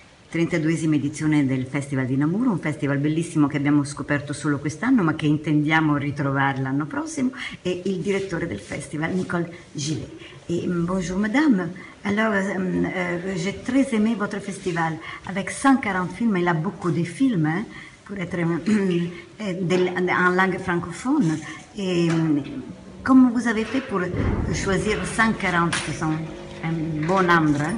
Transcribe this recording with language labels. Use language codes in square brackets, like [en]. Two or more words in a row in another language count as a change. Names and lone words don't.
[it] 32esima edizione del Festival di Namur, un festival bellissimo che abbiamo scoperto solo quest'anno ma che intendiamo ritrovare l'anno prossimo, e il direttore del festival, Nicole Gillet. [fr] Et bonjour madame, alors j'ai très aimé votre festival, avec 140 films, il a beaucoup de films hein, pour être en langue francophone. Et comment vous avez fait pour choisir 140 qui sont un bon nombre hein?